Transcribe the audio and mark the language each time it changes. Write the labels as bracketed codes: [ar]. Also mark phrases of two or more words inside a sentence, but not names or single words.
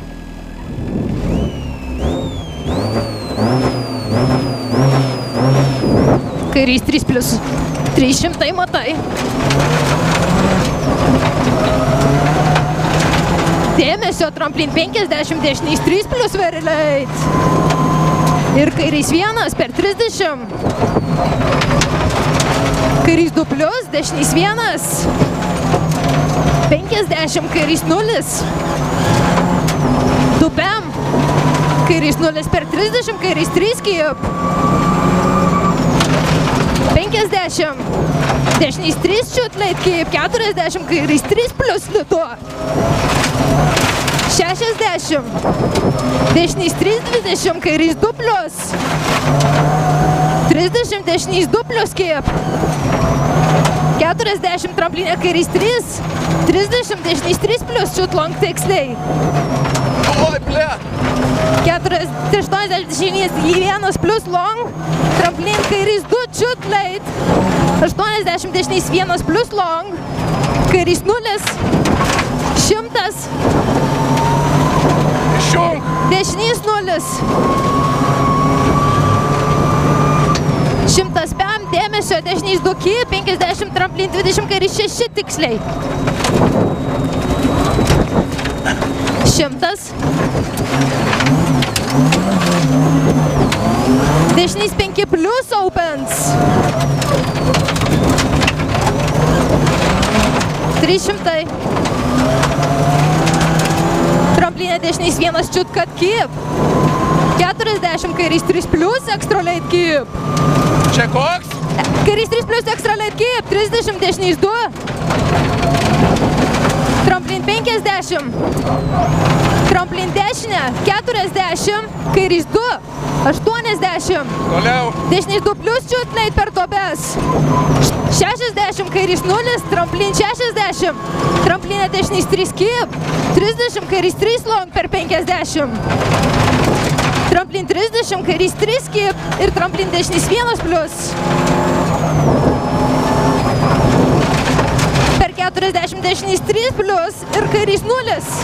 [lt] Kairys 3 plius, 300 matai. Dėmesio, tramplin 50, dešinys 3 plius [en] very late. [lt] Ir kairys 1 per 30. Kairys 2 plius, dešinys 1. 50, kairys 0. 2 pem. Kairys 0 per 30, kairys 3 skip. 50. Dešinys 3 [en] shoot late keep. [lt] 40, kairys 3 plius liuto. 60. Dešinys 3, 20, kairys 2 plius. 30, dešinys 2 plius keep. 40, tramplinė kairys 3. 30, dešinys 3 plius [en] shoot long [lt] tiksliai. Oi, ble! 80, dešinys 1 plius long. Tramplinė kairys 2 [en] shoot late. [lt] 80, dešinys 1 plius long. Kairys 0. 100. Išjung! Dešinys 0. 100 pem, dėmesio, dešinys 2 keep, 50 tramplin, 20 kairys 6 tiksliai. 100. Dešinys 5 plius opens. 300. Tramplinė dešinys 1 [en] shoot cut keep. [lt] 40, kairys 3 plius [en] extra late keep. [lt] Čia koks? Kairys 3 plius [en] extra late keep. [lt] 30, dešinys 2. Tramplin 50. Tramplin dešinė. 40, kairys 2. 80. Toliau. Dešinys 2 plius [en] shoot late [lt] per duobes. 60, kairys 0, tramplin 60. Tramplinė dešinys 3 keep. 30, kairys 3 long per 50. Tramplin 30, kairys 3 keep ir tramplin dešinys 1 plius. Per 40 dešinys 3 plius ir kairys 0.